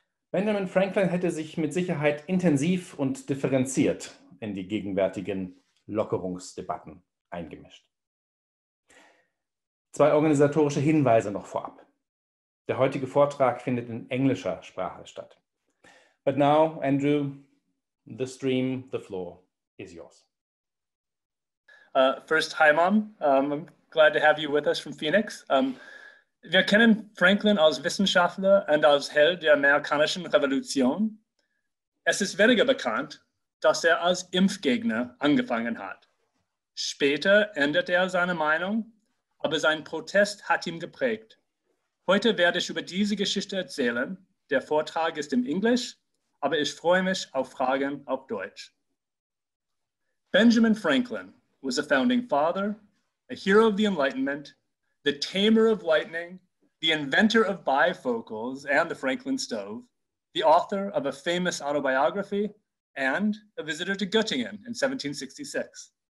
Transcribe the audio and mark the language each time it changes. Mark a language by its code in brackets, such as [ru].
[de] Benjamin Franklin hätte sich mit Sicherheit intensiv und differenziert in die gegenwärtigen Lockerungsdebatten eingemischt. 2 organisatorische Hinweise noch vorab. Der heutige Vortrag findet in englischer Sprache statt. [en] But now, Andrew, the stream, the floor is yours. First, hi, Mom. I'm glad to have you with us from Phoenix. [de] Wir kennen Franklin als Wissenschaftler und als Held der amerikanischen Revolution. Es ist weniger bekannt, dass er als Impfgegner angefangen hat. Später änderte er seine Meinung, aber sein Protest hat ihn geprägt. Heute werde ich über diese Geschichte erzählen. Der Vortrag ist im Englisch, aber ich freue mich auf Fragen auf Deutsch. [en] Benjamin Franklin was a founding father, a hero of the Enlightenment, the tamer of lightning, the inventor of bifocals and the Franklin stove, the author of a famous autobiography, and a visitor to Göttingen in 1766.